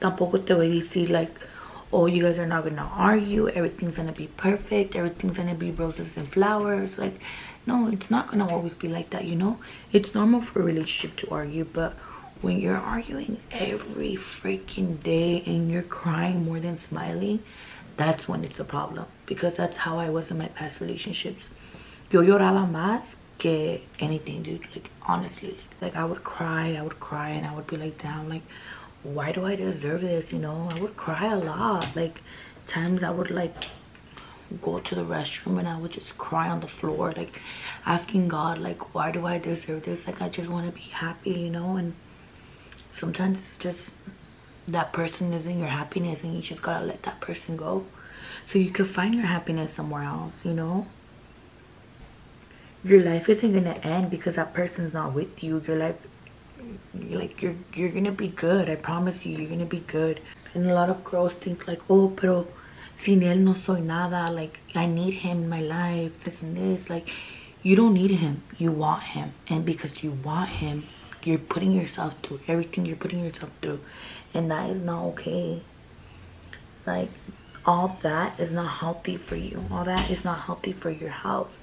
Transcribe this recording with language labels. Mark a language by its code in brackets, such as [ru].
[es] Tampoco te voy a decir [en] like, oh, you guys are not gonna argue, everything's gonna be perfect, everything's gonna be roses and flowers. Like, no, it's not gonna always be like that, you know. It's normal for a relationship to argue, but when you're arguing every freaking day and you're crying more than smiling, that's when it's a problem. Because that's how I was in my past relationships. [es] Yo lloraba más que [en] anything, dude. Like, honestly, like I would cry, and I would be like, damn, like, why do I deserve this? You know, I would cry a lot. Like, times I would like go to the restroom and I would just cry on the floor, like asking God, like, why do I deserve this? Like, I just want to be happy, you know. And sometimes it's just that person isn't your happiness, and you just gotta let that person go so you can find your happiness somewhere else, you know. Your life isn't gonna end because that person's not with you. Your life, like, you're gonna be good. I promise you, you're gonna be good. And a lot of girls think like, oh, [es] pero sin él no soy nada. [en] Like, I need him in my life, this and this. Like, you don't need him, you want him. And because you want him, you're putting yourself through everything you're putting yourself through, and that is not okay. Like, all that is not healthy for you. All that is not healthy for your health.